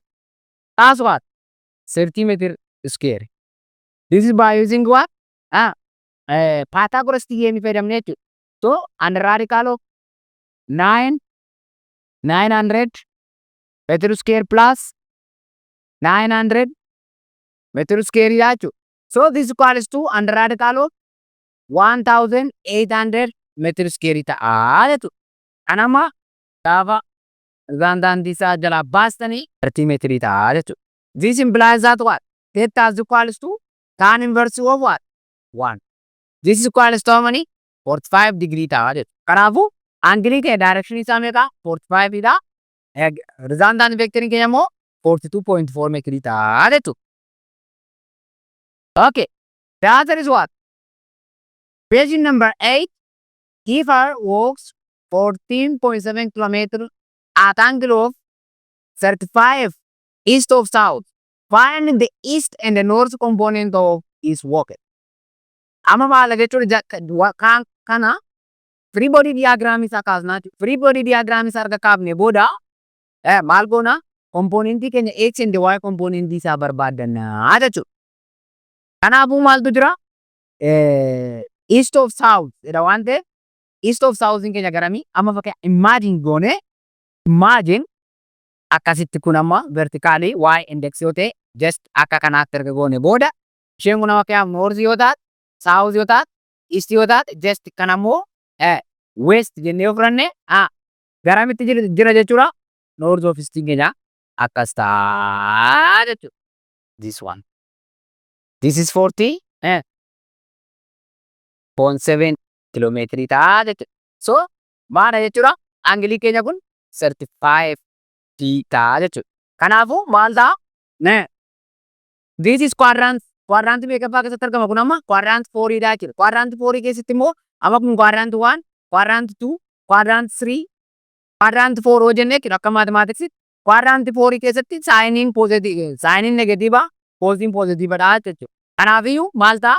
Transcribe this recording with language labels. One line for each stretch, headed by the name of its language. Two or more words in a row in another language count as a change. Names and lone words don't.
English: That's what 30 meter square. This is by using what Pythagoras theorem
Oromo: fayyadamne jechuudha.
English: So under radical of 900 meter square plus 900 meter square
Oromo: dha jechuudha.
English: So this is equals to under radical of 1800 meter square
Oromo: ta'a jechuudha. Kan amma gaafa resultant isaa jalaa baastanii 30 meter ta'a jechuudha.
English: This implies that what theta is equals to tan inverse of what 1. This is equals to how many 45 degree
Oromo: ta'a jechuudha. Kanaafuu angilii keenya direction isaa meeqa 45 dha. Resultant vectoriin keenya immoo 42.4 meter ta'a jechuudha.
English: Okay, the answer is what? Page number 8. Kifar walks 14.7 kilometers at angle of 35 east of south. Find the east and the north component of his walk.
Oromo: Amma maal jechuudha kana
English: free body diagram
Oromo: isa kaasnaa.
English: Free body diagram
Oromo: isa arga kaafne booda maal goona componentii keenya
English: x and y
Oromo: componentii isaa barbaadannaa jechuudha. Kanaafuu maaltu jira
English: east of south
Oromo: jedha waan ta'eef
English: east of south
Oromo: keenya garamii amma fakkii imagine goone imagine akkasitti kun amma vertically y index yoo ta'e just akka kanaatti erga goone booda isheen kun amma fakkii north yoo taate south yoo taate east yoo taate just kan ammoo west jennee yoo fudhanne garamitti jira jechuudha
English: north of east
Oromo: keenya akkas ta'a jechuudha.
English: This one. This is 40.7 kilometri
Oromo: ta'a jechuudha. So maal jechuudha Angilii keenya kun 35 ta'a jechuudha. Kanaafuu maal ta'a?
English: This is quadrant.
Oromo: Quadrant meeqaffaa keessatti argama kun amma? Quadrant 4 dha jechuudha. Quadrant 4 keessatti immoo amma kun quadrant 1, quadrant 2, quadrant 3, quadrant 4 yoo jenne jechuudha akka mathematiksitti. Quadrant 4 keessatti saayiniin positive, saayiniin negatiiva, koosiin positiiva dha jechuudha. Kanaafiyyuu maal ta'a?